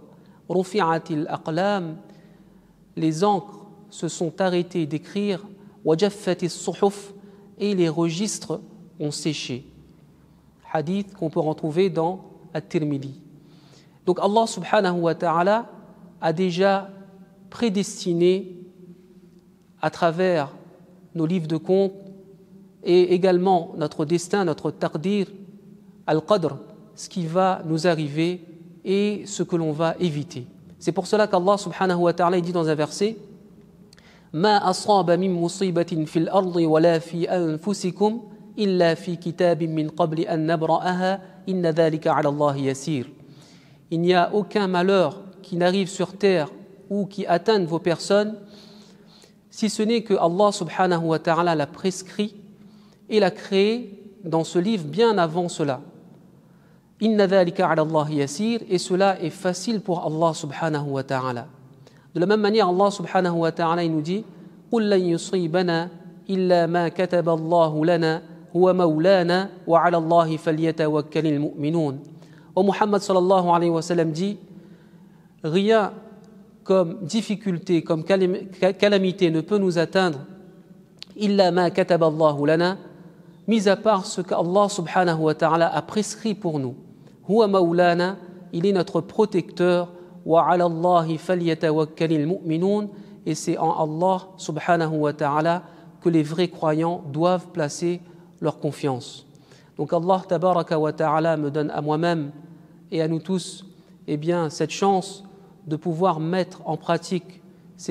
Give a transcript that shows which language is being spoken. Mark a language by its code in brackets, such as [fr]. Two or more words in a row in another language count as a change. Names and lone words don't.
[ar] رفعت الأقلام, [fr] les encres se sont arrêtées d'écrire, [ar] وجفت الصحف, [fr] et les registres ont séché. Hadith qu'on peut retrouver dans At-Tirmidhi. Donc Allah [ar] سبحانه وتعالى [fr] a déjà prédestiné à travers nos livres de comptes et également notre destin, notre taqdir, al-qadr, ce qui va nous arriver et ce que l'on va éviter. C'est pour cela qu'Allah subhanahu wa ta'ala dit dans un verset [ar] ما أصاب من مصيبة في الأرض ولا في أنفسكم إلا في كتاب من قبل أن نبرأها إن ذلك على الله يسير. [fr] Il n'y a aucun malheur qui n'arrive sur terre ou qui atteigne vos personnes si ce n'est que Allah [ar] سبحانه وتعالى [fr] l'a prescrit et l'a créé dans ce livre bien avant cela. [ar] إن ذلك على الله يسير, [fr] et cela est facile pour Allah [ar] سبحانه وتعالى. [fr] De la même manière, Allah subhanahu wa ta'ala il nous dit [ar] قل لن يصيبنا إلا ما كتب الله لنا هو مولانا وعلى الله فليتوكل المؤمنون. [fr] Ô Muhammad [ar] صلى الله عليه وسلم [fr] dit rien comme difficulté, comme calamité ne peut nous atteindre [ar] إلا ما كتب الله لنا, [fr] mis à part ce qu'Allah [ar] سبحانه وتعالى [fr] a prescrit pour nous. [ar] هو مولانا, [fr] il est notre protecteur. [ar] وعلى الله فليتوكل المؤمنون, [fr] et c'est en Allah [ar] سبحانه وتعالى [fr] que les vrais croyants doivent placer leur confiance. Donc Allah [ar] تبارك وتعالى [fr] me donne à moi-même et à nous tous cette chance de pouvoir mettre en pratique ces